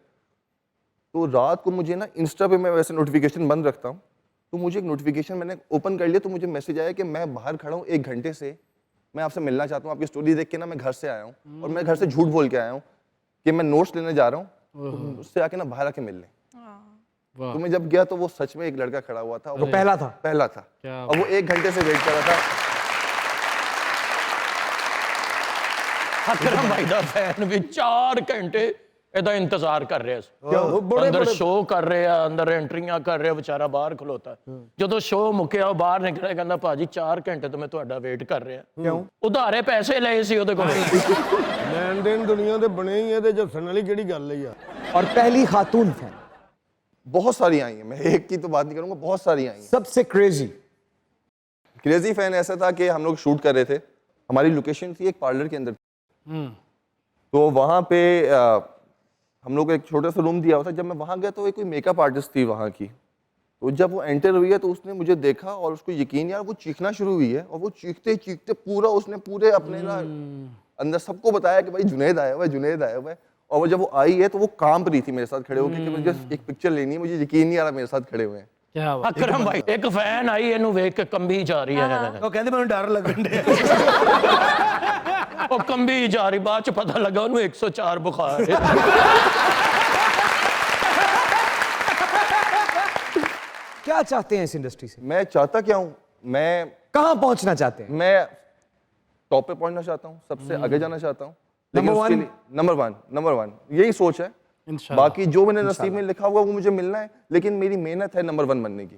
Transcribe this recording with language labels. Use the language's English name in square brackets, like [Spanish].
[Hindi] तो रात को मुझे ना इंस्टा पे मैं वैसे नोटिफिकेशन बंद रखता हूँ, तो मुझे एक नोटिफिकेशन मैंने ओपन कर लिया, तो मुझे मैसेज आया कि मैं बाहर खड़ा हूँ 1 घंटे से, मैं आपसे मिलना चाहता हूँ, आपकी स्टोरी देख के ना मैं घर से आया हूँ, और मैं घर से झूठ बोल के आया हूँ कि मैं नोट्स लेने जा रहा हूँ, तो उससे आके ना बाहर आके मिल लें। तो मैं जब गया तो वो सच में एक लड़का खड़ा हुआ था, वो पहला था? पहला था, और वो 1 घंटे से वेट कर रहा था। [Punjabi] ਅਕਰਮ ਭਾਈ ਦਾ ਫੈਨ ਵੀ 4 ਘੰਟੇ ਇਹਦਾ ਇੰਤਜ਼ਾਰ ਕਰ ਰਿਹਾ ਸੀ। ਅੰਦਰ ਸ਼ੋਅ ਕਰ ਰਿਹਾ, ਅੰਦਰ ਐਂਟਰੀਆਂ ਕਰ ਰਿਹਾ, ਵਿਚਾਰਾ ਬਾਹਰ ਖਲੋਤਾ। ਜਦੋਂ ਸ਼ੋਅ ਮੁੱਕਿਆ ਉਹ ਬਾਹਰ ਨਿਕਲਿਆ, ਕਹਿੰਦਾ ਭਾਜੀ 4 ਘੰਟੇ ਤੋਂ ਮੈਂ ਤੁਹਾਡਾ ਵੇਟ ਕਰ ਰਿਹਾ। ਕਿਉਂ? ਉਧਾਰੇ ਪੈਸੇ ਲਏ ਸੀ ਉਹਦੇ ਕੋਲ। ਲੈਣ ਦੇਣ ਦੁਨੀਆ ਦੇ ਬਣੇ ਹੀ, ਇਹਦੇ ਜੱਸਣ ਵਾਲੀ ਕਿਹੜੀ ਗੱਲ ਹੈ ਯਾਰ। [Hindi] और पहली खातून फैन? बहुत सारी आई हैं, मैं एक की तो बात नहीं करूंगा, बहुत सारी आई हैं। सबसे क्रेजी? क्रेजी फैन ऐसा था कि हम लोग शूट कर रहे थे, हमारी लोकेशन थी एक पार्लर के अंदर, तो वहाँ पे हम लोग को एक छोटा सा रूम दिया हुआ था। जब मैं वहाँ गया तो एक कोई मेकअप आर्टिस्ट थी वहाँ की, तो जब वो एंटर हुई है तो उसने मुझे देखा और उसको यकीन यार वो चीखना शुरू हुई है, और वो चीखते चीखते पूरा उसने पूरे अपने ना अंदर सबको बताया कि भाई जुनैद आया हुआ है, जुनैद आया हुआ है। और वो जब वो आई है तो वो कांप रही थी मेरे साथ खड़े होकर कि मुझे एक पिक्चर लेनी है, मुझे यकीन नहीं आ रहा मेरे साथ खड़े हुए हैं। क्या बात। [Punjabi] ਅਕਰਮ ਭਾਈ ਇੱਕ ਫੈਨ ਆਈ, ਇਹਨੂੰ ਵੇਖ ਕੇ ਕੰਬੀ ਜਾ ਰਹੀ ਹੈ। ਉਹ ਕਹਿੰਦੇ ਮੈਨੂੰ ਡਰ ਲੱਗਣ ਡਿਆ। ਉਹ ਕੰਬੀ ਜਾ ਰਹੀ, ਬਾਅਦ ਚ ਪਤਾ ਲੱਗਾ ਉਹਨੂੰ 104 ਬੁਖਾਰ ਹੈ। [Hindi] क्या चाहते हैं इस इंडस्ट्री से? मैं चाहता क्या हूँ, मैं कहां पहुंचना चाहते हैं? मैं टॉप पे पहुंचना चाहता हूँ, सबसे आगे जाना चाहता हूँ, लेकिन नंबर उसके वन? लिए नंबर वन यही सोच है। बाकी जो मैंने नसीब में लिखा हुआ वो मुझे मिलना है, लेकिन मेरी मेहनत है नंबर 1 बनने की।